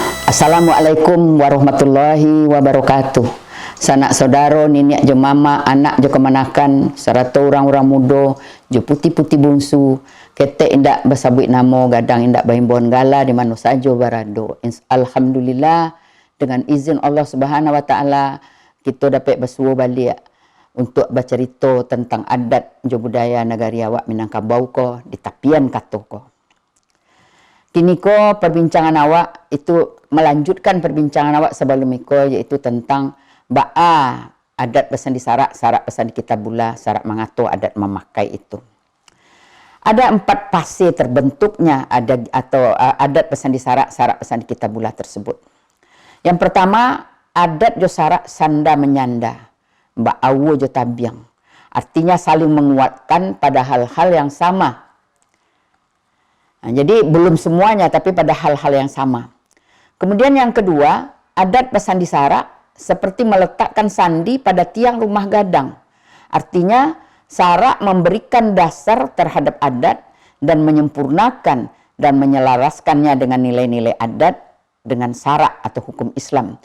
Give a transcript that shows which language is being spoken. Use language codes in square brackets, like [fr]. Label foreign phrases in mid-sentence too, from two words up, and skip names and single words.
[ar] Assalamualaikum warahmatullahi wabarakatuh. [min] Sanak saudaro, niniak jo mama, anak jo kemanakan, serta orang-orang muda, jo putih-putih bungsu, ketek indak besabuit namo, gadang indak bahimbon gala di mana saja barado. [id] Alhamdulillah, dengan izin Allah [ar] Subhanahu wa taala, [id] kita dapat bersuah balik untuk bercerita tentang [min] adat jo budaya negari awak Minangkabau ko di tapian kato ko. [id] Kini ko perbincangan awak itu melanjutkan perbincangan awak sebelum ko, yaitu tentang ba'a [min] adat pesan di sarak, sarak pesan di kitabullah, [id] sarak mengatur adat memakai itu. Ada 4 fase terbentuknya [min] adat pesan di sarak, sarak pesan di kitabullah [id] tersebut. Yang pertama, [min] adat jo sarak sanda menyanda, ba'awu jo tabiang. [id] Artinya saling menguatkan pada hal-hal yang sama. Nah, jadi belum semuanya, tapi pada hal-hal yang sama. Kemudian yang kedua, adat pesan di sarak seperti meletakkan sandi pada tiang rumah gadang. Artinya sarak memberikan dasar terhadap adat dan menyempurnakan dan menyelaraskannya dengan nilai-nilai adat dengan sarak atau hukum Islam.